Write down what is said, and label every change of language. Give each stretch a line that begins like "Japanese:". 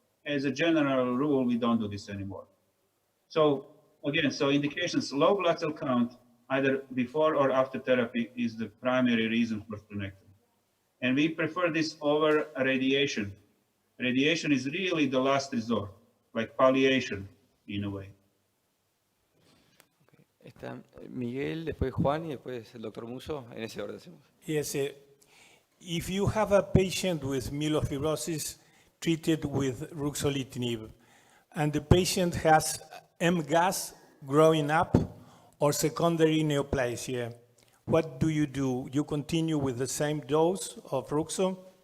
English: As a general rule, we don't do this anymore. So again, so indications, low blood cell count, either before or after therapy is the primary reason for splenectomy. And we prefer this over radiation. Radiation is really the last resort, like palliation in a way.
Spanish: Está Miguel, después Juan y después el doctor Muso. En ese orden hacemos.
English: Yes, if you have a patient with myelofibrosis treated with ruxolitinib, and the patient has MGAS growing up or secondary neoplasia, what do? You continue with the same dose of Ruxo?